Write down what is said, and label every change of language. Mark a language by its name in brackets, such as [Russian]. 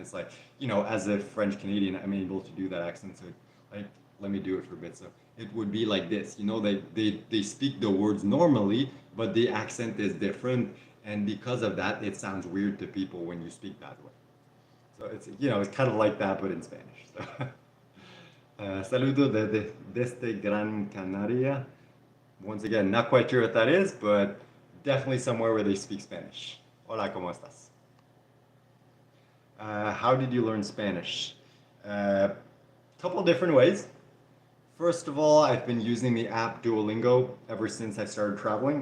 [English] It's like, as a French Canadian, I'm able to do that accent. So like, let me do it for a bit. So it would be like this, they speak the words normally, but the accent is different. And because of that, it sounds weird to people when you speak that way. So it's kind of like that, but in Spanish. So. [Spanish] Saludo desde Gran Canaria. [English] Once again, not quite sure what that is, but definitely somewhere where they speak Spanish. [Spanish] Hola, ¿cómo estás? [English] How did you learn Spanish? Couple different ways. First of all, I've been using the app Duolingo ever since I started traveling.